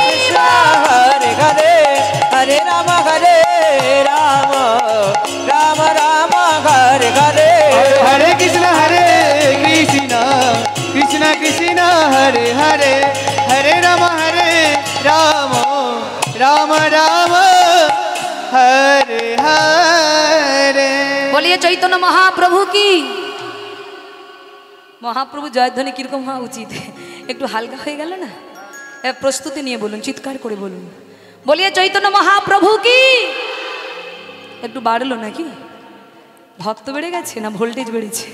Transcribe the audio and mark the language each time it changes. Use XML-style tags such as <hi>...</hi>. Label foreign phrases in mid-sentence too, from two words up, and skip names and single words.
<sa>Hare Hare, Hare Rama, Rama Hare Hare. Hare Krishna, Krishna Hare Hare, Hare Rama, Rama Rama, Hare Hare.</sa> <hi>बोलिए चैतन्य महाप्रभु की।</hi> <bn>মহাপ্রভু জয়ধ্বনি কিরকম হওয়া উচিত, একটু হালকা হয়ে গেল না? প্রস্তুতি নিয়ে বলুন, চিৎকার করে বলুন,</bn> <hi>बोलिए चैतन्य महाप्रभु की।</hi> <bn>একটু বাড়লো নাকি? ভক্ত বেড়ে গেছে না ভোল্টেজ বেড়েছে?</bn>